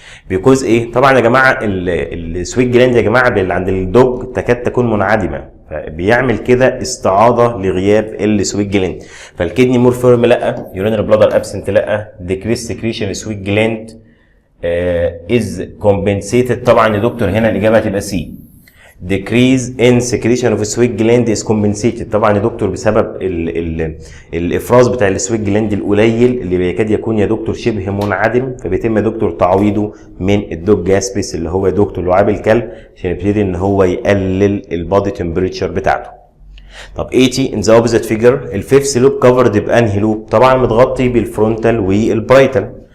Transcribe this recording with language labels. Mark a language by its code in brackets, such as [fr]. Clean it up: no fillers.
[ar] بيكوز ايه؟ طبعا يا جماعه السويت جلاند يا جماعه اللي عند الدوج تكاد تكون منعدمه، فبيعمل كده استعاضه لغياب السويت جلاند. [en] فالكدني more firm [ar] لا، [en] Urinary bladder absent لا، decrease secretion sweat gland is compensated. [ar] طبعا يا دكتور هنا الاجابه هتبقى سي. [en] decrease in secretion of sweat gland is compensated. [ar] طبعا يا دكتور بسبب الافراز بتاع السويت جلاند القليل اللي بيكاد يكون يا دكتور شبه منعدم، فبيتم يا دكتور تعويضه من الدوج جاسبس اللي هو يا دكتور لعاب الكلب عشان يبتدي ان هو يقلل البادي تمبريتشر بتاعته. طب 80 [en] in the opposite figure [ar] الفيفث لوب كفرد بانهي لوب؟ طبعا متغطي بالفرونتال والبرايتال.